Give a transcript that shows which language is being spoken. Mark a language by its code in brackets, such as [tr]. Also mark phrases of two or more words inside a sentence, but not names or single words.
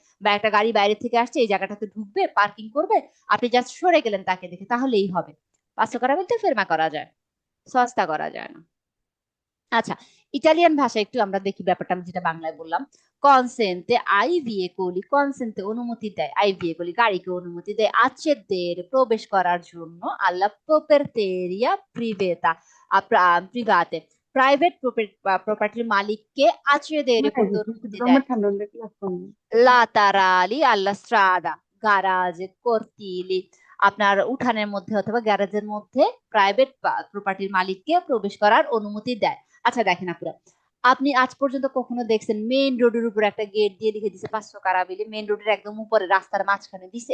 [bn] বা একটা গাড়ি বাইরে থেকে আসছে, এই জায়গাটাতে ঢুকবে, পার্কিং করবে, আপনি জাস্ট সরে গেলেন তাকে দেখে, তাহলেই হবে। 500 কারাবিল তো ফেরমা করা যায়, সস্তা করা যায় না। আচ্ছা, ইটালিয়ান ভাষা একটু আমরা দেখি ব্যাপারটা, আমি যেটা বাংলায় বললাম। [it] consente ai veicoli, [bn] কনসেন্তে অনুমতি দেয়, [it] ai veicoli [bn] গাড়িকে অনুমতি দেয়, accedere প্রবেশ করার জন্য, [it] alla proprietaria privata private [en] private property [bn] মালিককে accedere করতে অনুমতি দেয়। [it] laterali alla strada [bn] গ্যারাজ, কর্তিলি, আপনার উঠানের মধ্যে অথবা গ্যারাজের মধ্যে [en] private property [bn] মালিককে প্রবেশ করার অনুমতি দেয়। আচ্ছা দেখেন আপনারা, আপনি আজ পর্যন্ত কখনো দেখছেন [en] main road [bn] উপর একটা গেট দিয়ে লিখে দিছে 500 কারাবিলে? [en] main road [bn] একদম উপরে রাস্তার মাঝখানে দিছে?